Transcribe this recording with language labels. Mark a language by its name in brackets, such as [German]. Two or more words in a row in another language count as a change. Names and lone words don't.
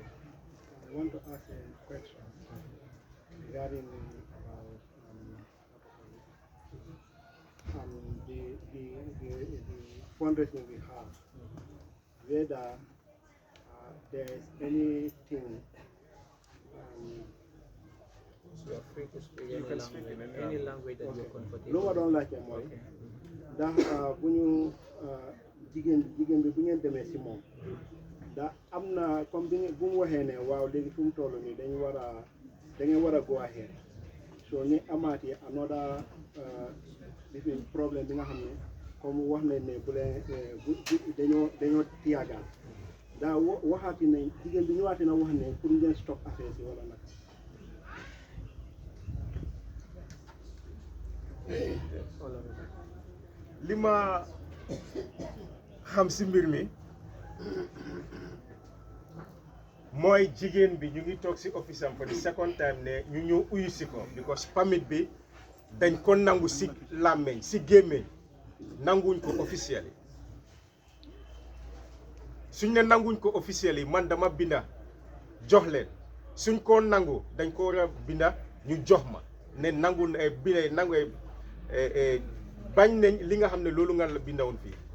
[English] I want to ask a question regarding about the fundraising we have. Whether there is anything. So you're free to speak any language that you're comfortable. [Wolof] Lu ma doon laajte mooy ndax bu ñu jigéen bi bu ngeen demee si moom ndax am na comme bu mu waxee ne waaw léegi fu mu toll nii da ngeen war a [English] go ahead [Wolof] so ñu amaati another lifin problème bi nga xam ne comme wax nañ ne bu leen dañoo tiyaagaan ndax waxaati nañ jigéen bi ñëwaati na wax ne pour ngeen stop affaire si wala nag. li ma xam si mbir mi mooy jigéen bi ñu ngi toog si office am [English] for the second time [Wolof] ne ñu ñëw uyu si ko because permit bi dañ ko nangu si làmmeñ si gémmeñ nanguñ ko officiel yi suñ ne nanguñ ko officiel yi man dama binda jox leen suñ ko nangu dañ ko war a binda ñu jox ma ne nangu binda nangu bañ nañ li nga xam ne loolu nga la bindawoon fii